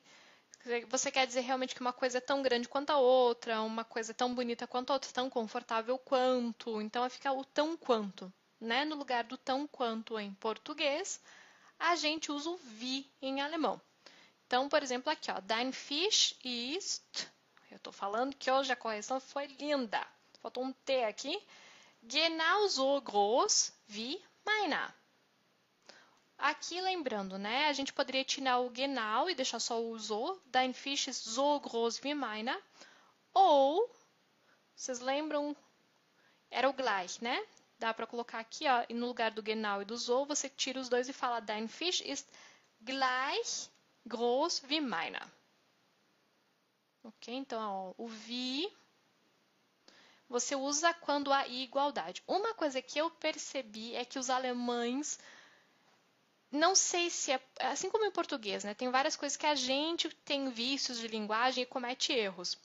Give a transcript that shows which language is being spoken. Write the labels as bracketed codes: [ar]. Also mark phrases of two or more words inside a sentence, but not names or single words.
[pt] Você quer dizer realmente que uma coisa é tão grande quanto a outra, uma coisa é tão bonita quanto a outra, tão confortável quanto. Então, vai ficar o tão quanto, né? No lugar do tão quanto em português, a gente usa o wie em alemão. Então, por exemplo, aqui, ó, [de] dein Fisch ist... [pt] Eu estou falando que hoje a correção foi linda. Faltou um T aqui. [de] Genauso groß wie meiner. [pt] Aqui, lembrando, né? A gente poderia tirar o genau e deixar só o so. [de] Dein Fisch ist so groß wie meiner. [pt] Ou, vocês lembram? Era o gleich, né? Dá para colocar aqui, ó, e no lugar do genau e do so, você tira os dois e fala [de] Dein Fisch ist gleich groß wie meiner. [pt] Ok? Então, ó, o wie você usa quando há igualdade. Uma coisa que eu percebi é que os alemães, não sei se é assim como em português, né? Tem várias coisas que a gente tem vícios de linguagem e comete erros.